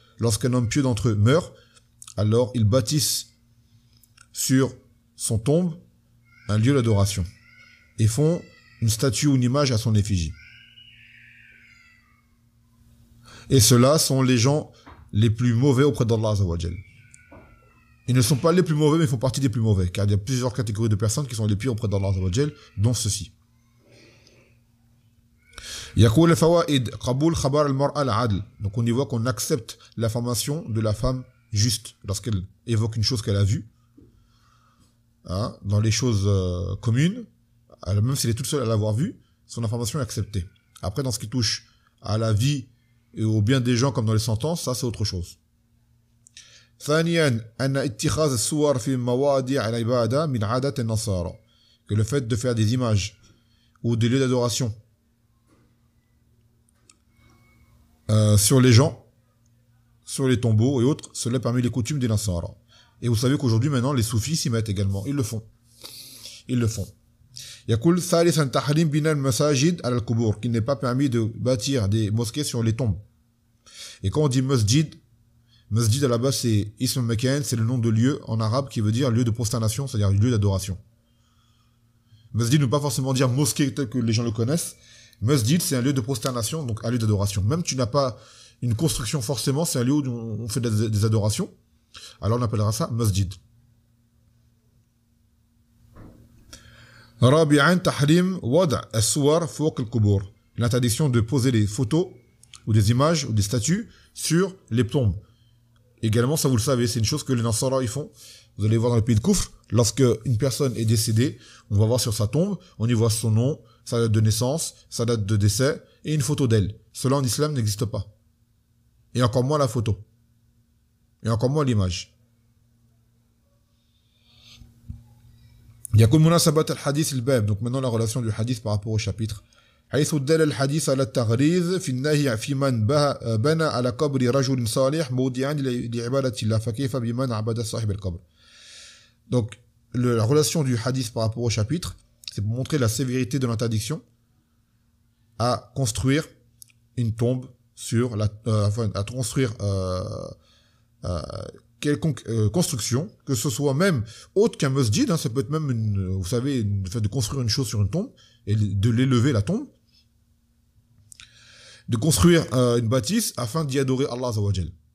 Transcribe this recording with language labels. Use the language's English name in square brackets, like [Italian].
[French] Lorsqu'un homme pieux d'entre eux meurt, alors ils bâtissent sur son tombe un lieu d'adoration et font une statue ou une image à son effigie. Et ceux-là sont les gens les plus mauvais auprès d'Allah Azza wa Jal. Ils ne sont pas les plus mauvais, mais ils font partie des plus mauvais, car il y a plusieurs catégories de personnes qui sont les pires auprès d'Allah Azza wa Jal, dont ceux-ci. [Arabic] يقول الفوائد قبول خبر المرأة العدل. [French] Donc on y voit qu'on accepte l'information de la femme juste lorsqu'elle évoque une chose qu'elle a vue, hein, dans les choses communes, même si elle est toute seule à l'avoir vue, son information est acceptée. Après, dans ce qui touche à la vie et au bien des gens comme dans les sentences, ça c'est autre chose. [Arabic] ثانيا أن اتخاذ الصور في مواضع العبادة من عادة النصارى. [French] Que le fait de faire des images ou des lieux d'adoration sur les gens, sur les tombeaux et autres, cela est parmi les coutumes des Nasara. Et vous savez qu'aujourd'hui, maintenant, les soufis s'y mettent également. Ils le font. Ils le font. [Arabic] يقول ثالثا تحريم بناء المساجد على القبور, [French] qu'il n'est pas permis de bâtir des mosquées sur les tombes. Et quand on dit masjid à la base c'est ism makan, c'est le nom de lieu en arabe qui veut dire lieu de prosternation, c'est-à-dire lieu d'adoration. Masjid ne veut pas forcément dire mosquée tel que les gens le connaissent. Masjid, c'est un lieu de prosternation, donc un lieu d'adoration. Même tu n'as pas une construction forcément, c'est un lieu où on fait des adorations. Alors on appellera ça masjid. [Arabic] رابعا تحريم وضع الصور فوق القبور. [French] L'interdiction de poser des photos ou des images ou des statues sur les tombes. Également, ça vous le savez, c'est une chose que les Nasara ils font. Vous allez voir dans le pays de Koufr, lorsque une personne est décédée, on va voir sur sa tombe, on y voit son nom, sa date de naissance, sa date de décès et une photo d'elle. Cela en islam n'existe pas. Et encore moins la photo. Et encore moins l'image. [Arabic] يكون مناسبة الحديث الباب. [French] Donc maintenant la relation du hadith par rapport au chapitre. [Arabic] حيث دل الحديث على التغريز في النهي في من بنى على قبر رجل صالح موضعا لعبادة الله فكيف بمن عبد صاحب القبر. [French] Donc la relation du hadith par rapport au chapitre, c'est pour montrer la sévérité de l'interdiction à construire une tombe sur à construire quelconque construction, que ce soit même autre qu'un masjid, hein, ça peut être même vous savez, le fait de construire une chose sur une tombe et de l'élever la tombe, de construire une bâtisse afin d'y adorer Allah Azza wa Jal.